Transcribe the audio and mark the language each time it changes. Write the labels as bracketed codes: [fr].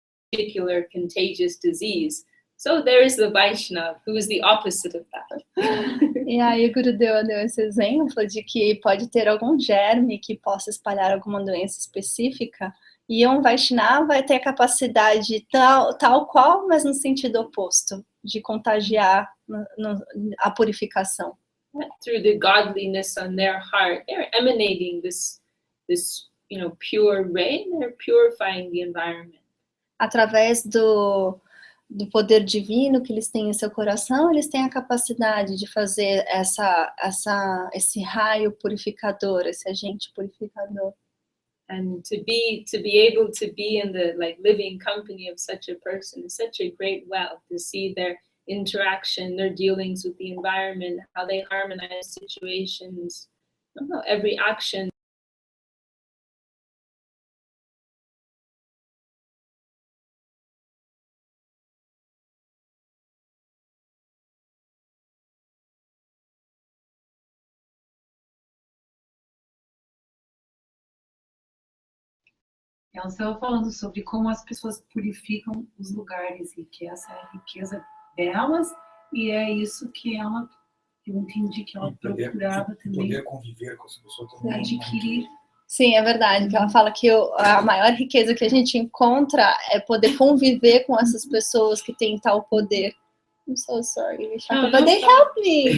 [en] particular contagious disease. So there is the Vaishnava, who is the opposite of that. [pt] E aí o Gurudeva deu esse exemplo de que pode ter algum germe que possa espalhar alguma doença específica, e um Vaishnava vai ter a capacidade tal qual, mas no sentido oposto, de contagiar a purificação. [en] Through the godliness on their heart, they're emanating this pure ray, and they're purifying the environment. [pt] Através do poder divino que eles têm em seu coração, eles têm a capacidade de fazer esse raio purificador, esse agente purificador. [en] And to be able to be in the living company of such a person is such a great wealth, to see their interaction, their dealings with the environment, how they harmonize situations, every action. [pt] Ela estava falando sobre como as pessoas purificam os lugares e que essa é a riqueza delas, e é isso que eu entendi que ela procurava também. Poder conviver com essa pessoa também. Adquirir Sim, é verdade, que ela fala que a maior riqueza que a gente encontra é poder conviver com essas pessoas que têm tal poder. [en] I'm so sorry, Vishakha, but they help me.